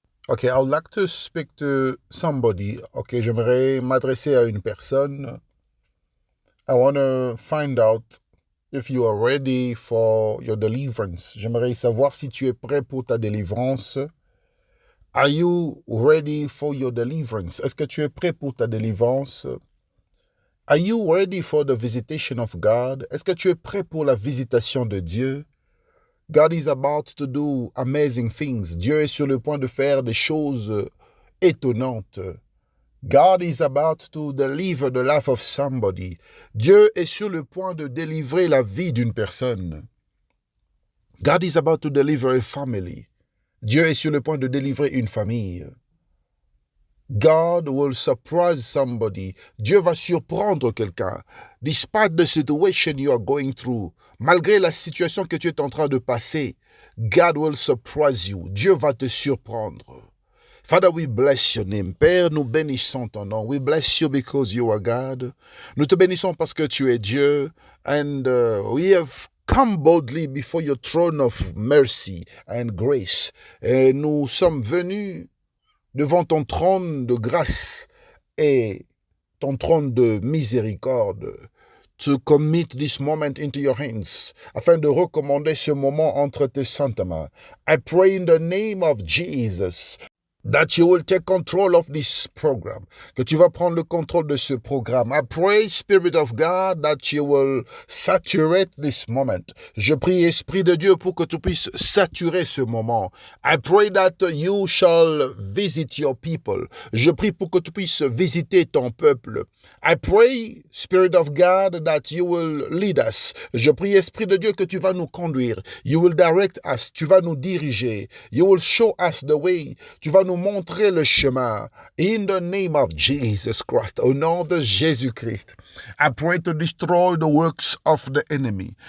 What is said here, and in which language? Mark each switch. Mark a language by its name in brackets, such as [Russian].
[English] Okay, I would like to speak to somebody. [French] Okay, j'aimerais m'adresser à une personne. [English] I want to find out if you are ready for your deliverance. [French] J'aimerais savoir si tu es prêt pour ta délivrance. [English] Are you ready for your deliverance? [French] Est-ce que tu es prêt pour ta délivrance? [English] Are you ready for the visitation of God? [French] Est-ce que tu es prêt pour la visitation de Dieu? [English] God is about to do amazing things. [French] Dieu est sur le point de faire des choses étonnantes. [English] God is about to deliver the life of somebody. [French] Dieu est sur le point de délivrer la vie d'une personne. [English] God is about to deliver a family. [French] Dieu est sur le point de délivrer une famille. [English] God will surprise somebody. [French] Dieu va surprendre quelqu'un. [English] Despite the situation you are going through, [French] malgré la situation que tu es en train de passer, [English] God will surprise you. [French] Dieu va te surprendre. [English] Father, we bless your name. [French] Père, nous bénissons ton nom. [English] We bless you because you are God. [French] Nous te bénissons parce que tu es Dieu. [English] And we have come boldly before your throne of mercy and grace. [French] Et nous sommes venus devant ton trône de grâce et ton trône de miséricorde, [English] to commit this moment into your hands, [French] afin de recommander ce moment entre tes saintes mains. [English] I pray in the name of Jesus that you will take control of this program, [French] que tu vas prendre le contrôle de ce programme. [English] I pray, Spirit of God, that you will saturate this moment. [French] Je prie, Esprit de Dieu, pour que tu puisses saturer ce moment. [English] I pray that you shall visit your people. [French] Je prie pour que tu puisses visiter ton peuple. [English] I pray, Spirit of God, that you will lead us. [French] Je prie, Esprit de Dieu, que tu vas nous conduire. [English] You will direct us. [French] Tu vas nous diriger. [English] You will show us the way. [French] Tu vas nous montrer le chemin. [English] In the name of Jesus Christ, [French] au nom de Jésus-Christ, [English] I pray to destroy the works of the enemy.